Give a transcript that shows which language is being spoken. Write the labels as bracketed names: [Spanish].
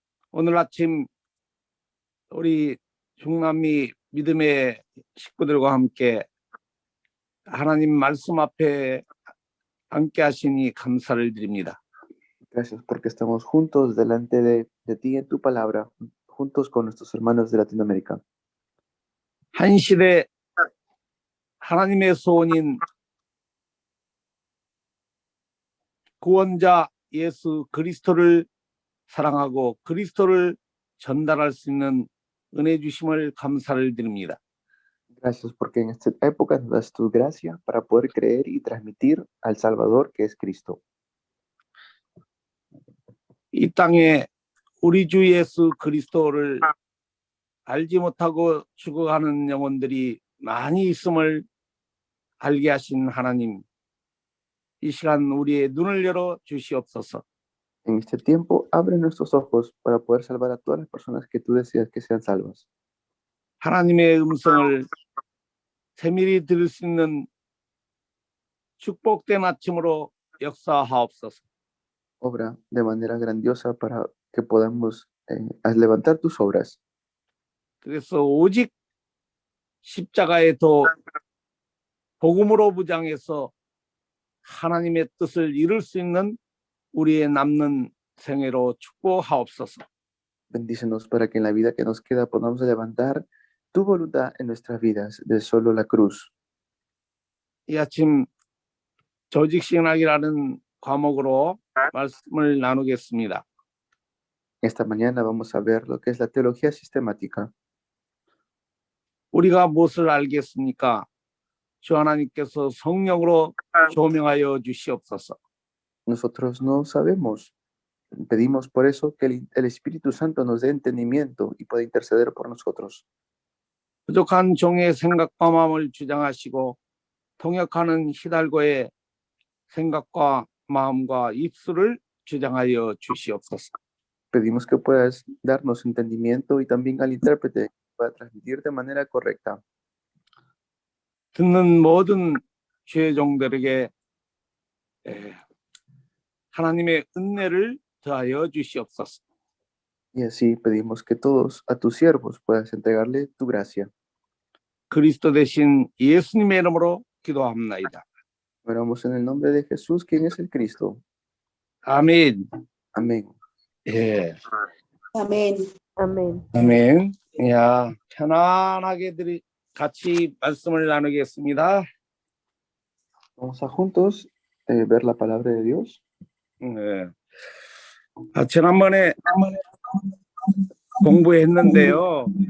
[Korean] 오늘 아침 우리 중남미 믿음의 식구들과 함께 하나님 말씀 앞에 함께 하시니 감사를 드립니다. [Spanish] Gracias porque estamos juntos delante de ti en tu palabra, juntos con nuestros hermanos de Latinoamérica. [Korean] 한 시대 하나님의 소원인 구원자 예수 그리스도를 사랑하고 그리스도를 전달할 수 있는 은혜 주심을 감사를 드립니다. [Spanish] Gracias porque en esta época nos das tu gracia para poder creer y transmitir al Salvador que es Cristo. [Korean] 이 땅에 우리 주 예수 그리스도를 알지 못하고 죽어가는 영혼들이 많이 있음을 알게 하신 하나님, 이 시간 우리의 눈을 열어 주시옵소서. [Spanish] En este tiempo, abre nuestros ojos para poder salvar a todas las personas que tú deseas que sean salvas. [Korean] 하나님의 음성을 세밀히 들을 수 있는 축복된 아침으로 역사하옵소서. [Spanish] Obra de manera grandiosa para que podamos levantar tus obras. [Korean] 그래서 오직 십자가의 도 복음으로 무장해서 하나님의 뜻을 이룰 수 있는 우리의 남는 생애로 축복하옵소서. [Spanish] Bendícenos para que en la vida que nos queda podamos levantar tu voluntad en nuestras vidas, de solo la cruz. [Korean] 이 아침 조직신학이라는 과목으로 말씀을 나누겠습니다. [Spanish] Esta mañana vamos a ver lo que es la teología sistemática. [Korean] 우리가 무엇을 알겠습니까? 주 하나님께서 성령으로 조명하여 주시옵소서. [Spanish] Nosotros no sabemos. Pedimos por eso que el Espíritu Santo nos dé entendimiento y pueda interceder por nosotros. [Korean] 부족한 종의 생각과 마음을 주장하시고 통역하는 히달고의 생각과 마음과 입술을 주장하여 주시옵소서. [Spanish] Pedimos que puedas darnos entendimiento y también al intérprete para transmitir de manera correcta. [Korean] 듣는 모든 주의 종들에게 하나님의 은혜를 더하여 주시옵소서. [Spanish] Y así pedimos que todos a tus siervos puedas entregarle tu gracia. [Korean] 그리스도 대신 예수님의 이름으로 기도합나이다. [Spanish] Oramos en el nombre de Jesús, quien es el Cristo. [Korean] 아멘. [Spanish] Amén. [Korean] 예. [Spanish] Amén. Amén. [Korean] 아멘. 야, 편안하게 같이 말씀을 나누겠습니다. [Spanish] Vamos a juntos ver la palabra de Dios. [Korean] 예. 지난번에 공부했는데요.